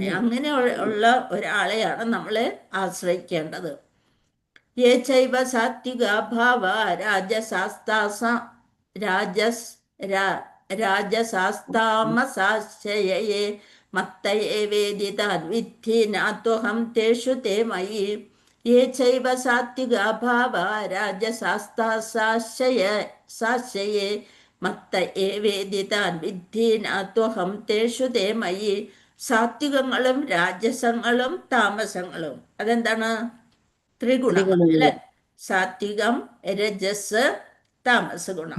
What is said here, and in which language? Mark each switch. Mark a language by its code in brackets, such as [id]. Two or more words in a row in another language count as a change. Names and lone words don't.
[ml] അങ്ങനെ ഉള്ള ഒരാളെയാണ് നമ്മൾ ആശ്രയിക്കേണ്ടത്. [sa] യേ ചൈവ സാത്വിക ഭാവ രാജസാസ്താമസാശയേ മത്തയേ വേദിതാൻ വിദ്ധി നാത്വഹം തേഷു തേ മയി. യേ ചൈവ സാത്വിക ഭാവ രാജസാസ്താശയേ മത്തയേ വേദിതാൻ വിദ്ധി നാത്വഹം തേഷു തേ മയി. [ml] സാത്വികങ്ങളും രാജസങ്ങളും താമസങ്ങളും അതെന്താണ്? ത്രിഗുണങ്ങൾ അല്ലെ? സാത്വികം, രജസ്, താമസ ഗുണം.